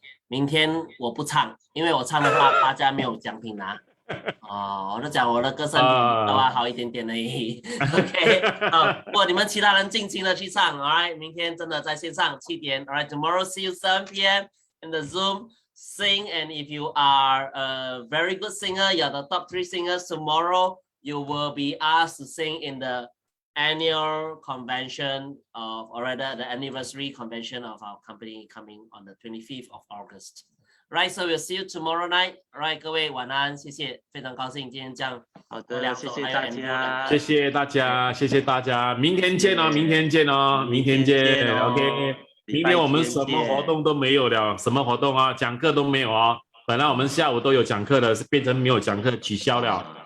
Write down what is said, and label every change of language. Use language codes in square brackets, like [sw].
[zh] 明天我不唱，因为我唱的话大家没有奖品拿。我就讲我的歌声比的话好一点点而已。 OK， 不过你们其他人尽情的去唱 ，Alright， 明天真的在线上7点 ，Alright， [en] tomorrow see you 7 p.m. in the Zoom. Sing, and if you are a very good singer, you're the top 3 singers tomorrow, you will be asked to sing in the annual convention or rather the anniversary convention of our company coming on the 25th of August. Right, so we'll see you tomorrow night. [zh] Alright， 各位晚安，谢谢，非常高兴今天这样。好的，谢谢大家，谢谢大家，谢谢大家，明天见哦，明天见哦，明天见 ，OK。明天我们什么活动都没有了，什么活动啊？讲课都没有哦。本来我们下午都有讲课的，是变成没有讲课，取消了。